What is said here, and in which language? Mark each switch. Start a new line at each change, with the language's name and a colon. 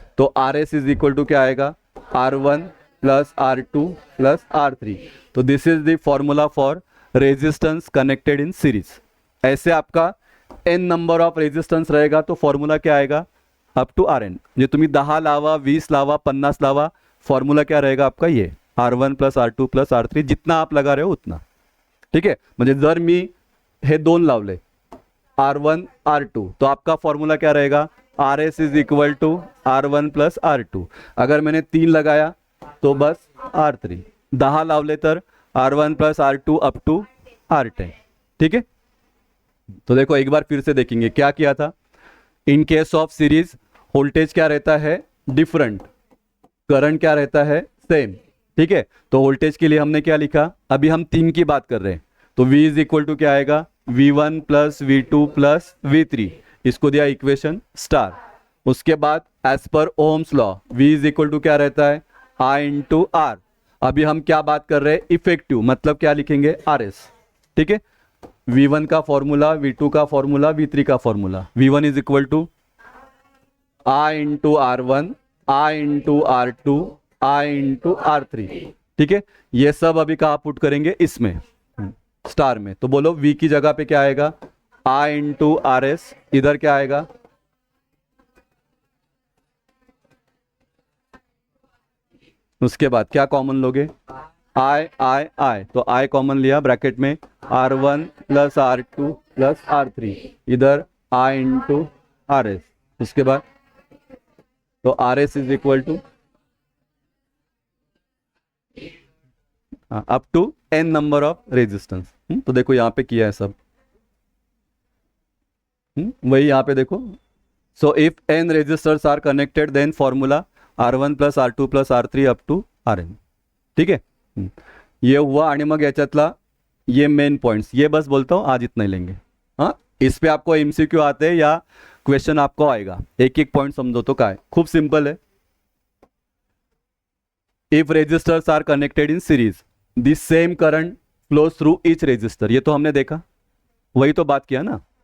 Hindi: तो RS is equal to क्या आएगा, R1 plus R2 plus R3। तो
English: This is the formula for resistance connected in series.
Hindi: ऐसे आपका n नंबर ऑफ रेजिस्टन्स रहेगा तो फॉर्म्युला क्या आएगा, अप टू आर एन।
Marathi: जे तुम्ही 10 लावा, 20 लावा, 50 लावा,
Hindi: फॉर्म्युला क्या रहेगा आपका, ये R1 plus R2 plus R3, जितना आप लगा रहे हो उतना।
Marathi: ठीक आहे, म्हणजे जर मी हे 2 लावले
Hindi: R1 R2 तो आपका फॉर्मूला क्या रहेगा, RS is equal to R1 plus R2। अगर मैंने 3 लगाया तो बस R3,
Marathi: 10 लावले तर
Hindi: R1 plus R2 up to R10। ठीक है, तो देखो एक बार फिर से देखेंगे क्या किया था। In case of series voltage क्या रहता है, डिफरेंट, करंट क्या रहता है, सेम। ठीक है, तो वोल्टेज के लिए हमने क्या लिखा, अभी हम 3 की बात कर रहे हैं, तो V इज इक्वल टू क्या आएगा, V1 plus V2 plus V3, इसको दिया इक्वेशन स्टार। उसके बाद as per Ohm's law V is equal to क्या रहता है, I इंटू R। अभी हम क्या बात कर रहे हैं, इफेक्टिव, मतलब क्या लिखेंगे, RS। ठीक है, V1 का फॉर्मूला, V2 का फॉर्मूला, V3 का formula. V1 is equal to I into R1, I into R2, I into R3। ठीक है, ये सब अभी कहाँ पुट करेंगे, इसमें स्टार में। तो बोलो V की जगह पे क्या आएगा, I इंटू RS, इधर क्या आएगा, उसके बाद क्या कॉमन लोगे, I, तो I कॉमन लिया, ब्रैकेट में R1 plus R2 plus R3, इधर I इंटू RS। उसके बाद तो RS is equal to up to n number of resistance. तो देखो यहाँ पे किया है सब, वही यहाँ पे देखो।
English: So if n resistors are connected then formula R1 plus R2 plus R3 up to Rn।
Hindi: ठीक है, ये हुआ।
Marathi: आणि मग याच्यातला
Hindi: ये मेन पॉइंट्स, ये बस बोलता हूँ, आज इतना ही लेंगे। हाँ, इस पे आपको MCQ आते हैं या क्वेश्चन आपको आएगा, एक एक पॉइंट समझो तो काय, खूब सिंपल है।
English: if resistors are connected in series the same current flows through each resistor,
Hindi: ये तो हमने देखा, वही तो बात किया ना।